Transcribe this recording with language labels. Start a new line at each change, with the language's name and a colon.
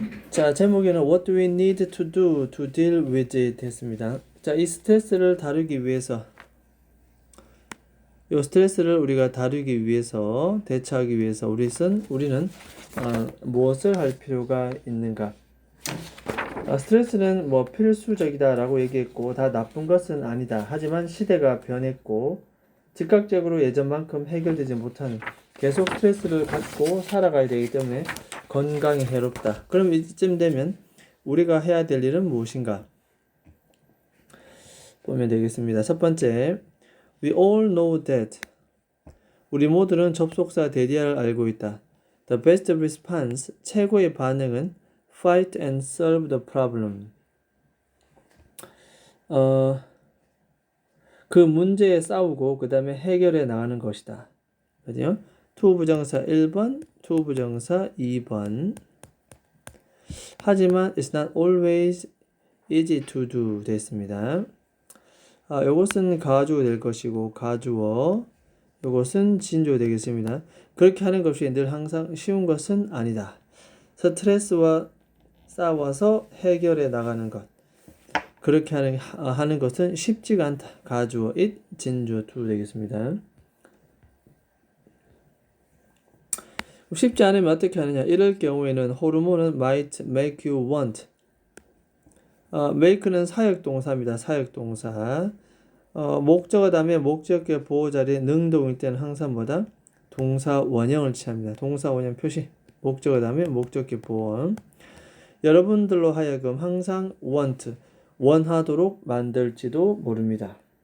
Korean: 자, 제목에는
English: What do we need to do to deal with it
Korean: 했습니다. 자, 이 스트레스를 다루기 위해서, 이 스트레스를 우리가 다루기 위해서, 대처하기 위해서 우리는 무엇을 할 필요가 있는가? 스트레스는 뭐 필수적이다라고 얘기했고 다 나쁜 것은 아니다. 하지만 시대가 변했고 즉각적으로 예전만큼 해결되지 못하는 계속 스트레스를 갖고 살아가야 되기 때문에 건강에 해롭다. 그럼 이쯤 되면 우리가 해야 될 일은 무엇인가? 보면 되겠습니다. 첫 번째,
English: We all know that.
Korean: 우리 모두는 접속사 대디아를 알고 있다.
English: The best response,
Korean: 최고의 반응은
English: Fight and solve the problem.
Korean: 그 문제에 싸우고 그 다음에 해결해 나가는 것이다. 그죠? to 부정사 1번, to 부정사 2번. 하지만
English: it's not always easy to do
Korean: 됐습니다. 요것은 가주어 될 것이고 가주어, 요것은 진주어 되겠습니다. 그렇게 하는 것이 늘 항상 쉬운 것은 아니다. 스트레스와 싸워서 해결해 나가는 것. 그렇게 하는 것은 쉽지가 않다. 가주어 it, 진주어 to 되겠습니다. 쉽지 않으면 어떻게 하느냐? 이럴 경우에는 호르몬은
English: might make you want.
Korean: make는 사역동사입니다. 사역동사. 목적어 다음에 목적격 보호 자리에 능동일 때는 항상 뭐다? 동사 원형을 취합니다. 동사 원형 표시. 목적어 다음에 목적격 보호. 여러분들로 하여금 항상 want, 원하도록 만들지도 모릅니다.